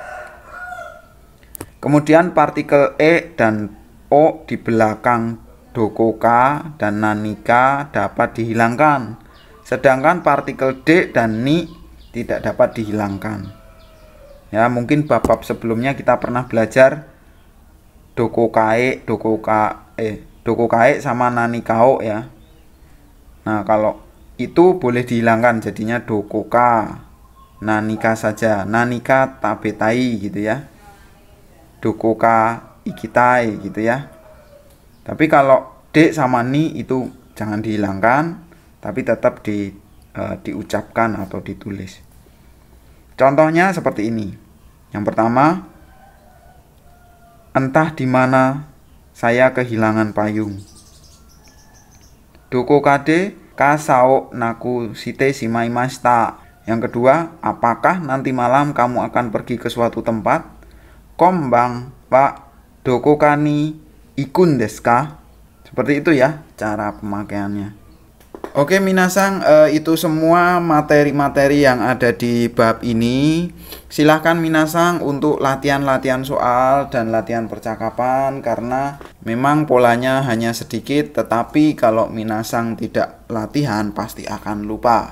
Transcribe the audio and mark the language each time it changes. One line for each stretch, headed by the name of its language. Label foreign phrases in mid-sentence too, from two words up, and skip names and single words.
Indonesian: Kemudian partikel e dan o di belakang dokoka dan nanika dapat dihilangkan, sedangkan partikel d dan ni tidak dapat dihilangkan. Ya, mungkin bab-bab sebelumnya kita pernah belajar dokokae sama nanikao ya. Nah, kalau itu boleh dihilangkan jadinya dokoka, nanika saja,
Japanese: 何か食べたい
Indonesian: gitu ya.
Japanese: どこか行きたい
Indonesian: gitu ya. Tapi kalau D sama ni itu jangan dihilangkan, tapi tetap diucapkan atau ditulis. Contohnya seperti ini. Yang pertama, entah di mana saya kehilangan payung.
Japanese: どこかで傘を無くしてしまいました.
Indonesian: Yang kedua, apakah nanti malam kamu akan pergi ke suatu tempat?
Japanese: 今晩はどこかに行くんですか?
Indonesian: Seperti itu ya cara pemakaiannya. Oke minasang, itu semua materi-materi yang ada di bab ini. Silahkan minasang untuk latihan-latihan soal dan latihan percakapan, karena memang polanya hanya sedikit, tetapi kalau minasang tidak latihan pasti akan lupa.